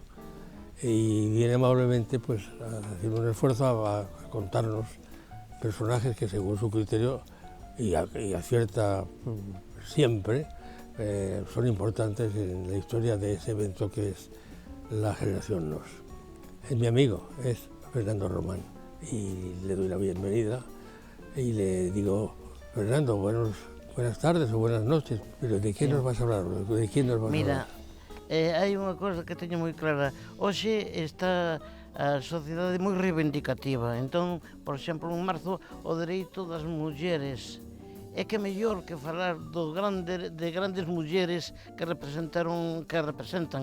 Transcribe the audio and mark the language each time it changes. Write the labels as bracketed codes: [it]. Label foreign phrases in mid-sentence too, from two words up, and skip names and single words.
[es] Y viene amablemente pues a hacer un esfuerzo a contarnos personajes que según su criterio y acierta siempre, son importantes en la historia de ese evento que es la generación NOS. Es mi amigo, es Fernando Román, y le doy la bienvenida y le digo, Fernando, buenas tardes o buenas noches, pero ¿de qué nos vas a hablar? ¿De quién nos vas a hablar? [gl] Mira, hai unha cosa que teño moi clara. Hoxe está a sociedade moi reivindicativa. Entón, por exemplo, en marzo, o dereito das mulleres. É que mellor que falar de grandes mulleres que representan.